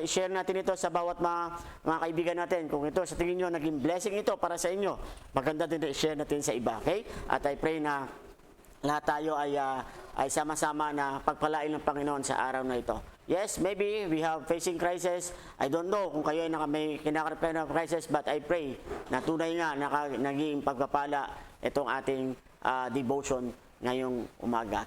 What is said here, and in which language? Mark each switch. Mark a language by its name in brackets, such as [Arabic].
[Filipino] I-share natin ito sa bawat mga kaibigan natin. Kung ito, sa tingin nyo, naging blessing ito para sa inyo, maganda din i-share natin sa iba. Okay? At I pray na lahat tayo ay sama-sama na pagpalain ng Panginoon sa araw na ito. [English] Yes, maybe we have facing crisis. I don't know [Filipino] kung kayo ay may kinakarap kayo ng crisis, [English] but I pray [Filipino] na tunay nga naging pagpapala itong ating devotion ngayong umaga.